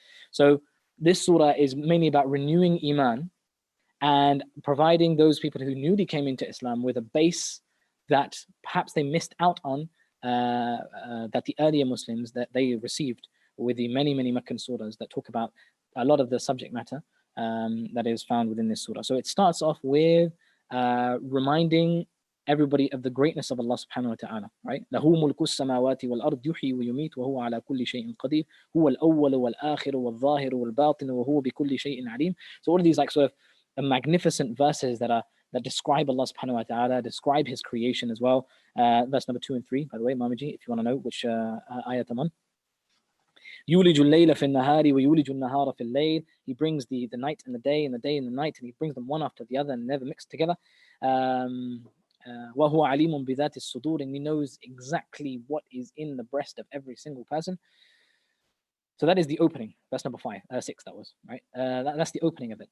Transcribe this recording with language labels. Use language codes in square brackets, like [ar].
[en] So this surah is mainly about renewing iman and providing those people who newly came into Islam with a base that perhaps they missed out on, that the earlier Muslims that they received with the many Meccan surahs that talk about a lot of the subject matter that is found within this surah. So it starts off with reminding everybody of the greatness of Allah subhanahu wa ta'ala, right? [ar] له ملك السماوات والأرض يحيي ويميت وهو على كل شيء قدير هو الأول والآخر والظاهر والباطن وهو بكل شيء عليم. [en] So all of these like sort of magnificent verses that describe Allah subhanahu wa ta'ala, describe His creation as well. Verse number 2 and 3, by the way, Mamiji, if you want to know which ayat I'm on. [ar] يولج الليل في النهار ويولج النهار في الليل. [en] He brings the night and the day and the day and the night, and He brings them one after the other and never mixed together. [ar] وهو عليم بذات الصدور, [en] and He knows exactly what is in the breast of every single person. So that is the opening. That's number 6. That was right. That's the opening of it.